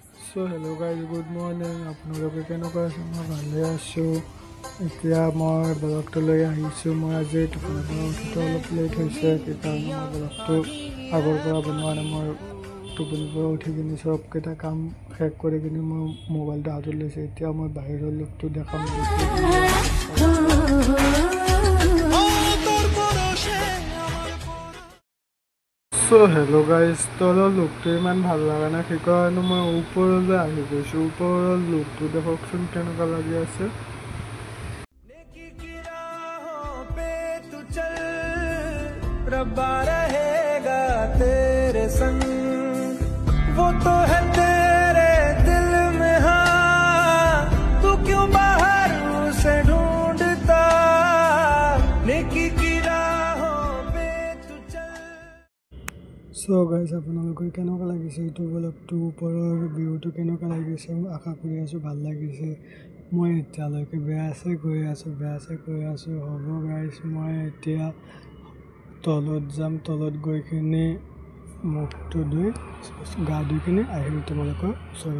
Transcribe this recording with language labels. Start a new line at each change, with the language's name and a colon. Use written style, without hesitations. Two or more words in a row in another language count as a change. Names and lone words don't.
English: So hello guys, good morning.
Assamese: আপোনালোকে কেনেকুৱা আছে? মই ভালে আছোঁ। এতিয়া মই ব্লগটো লৈ আহিছোঁ। মই আজি টোপনিৰ পৰা উঠোঁতে অলপ লেট হৈছে, সেইকাৰণে মই ব্লগটো আগৰ পৰা বনোৱা নাই। মই টোপনিৰ পৰা উঠি কিনে চবকেইটা কাম শেষ কৰি কিনে মই মোবাইলটো হাতত লৈছোঁ। এতিয়া মই বাহিৰৰ লুকটো দেখাম।
English: So hello guys,
Assamese: তলৰ লুকটো ইমান ভাল লগা নাই, সেইকাৰণে মই ওপৰলৈ আহি গৈছোঁ। ওপৰৰ লুকটো দেখকচোন কেনেকুৱা লাগি আছে।
Hindi: रब्बा रहेगा तेरे संग, वो तो है तेरे दिल में, हाँ तू क्यों बाहर उसे ढूंढता, नेकी की राहों पे तू चल।
English: So guys,
Assamese: আপোনালোকৰ কেনেকুৱা লাগিছে এইটো ব্লগটো? ওপৰৰ ভিউটো কেনেকুৱা লাগিছে? আশা কৰি আছোঁ ভাল লাগিছে। মই এতিয়ালৈকে বেয়াছে গৈ আছোঁ। হ'ব গাইজ, মই এতিয়া তলত যাম। তলত গৈ কিনে মুখটো ধুই গা ধুই কিনে আহিম তোমালোকৰ ওচৰত।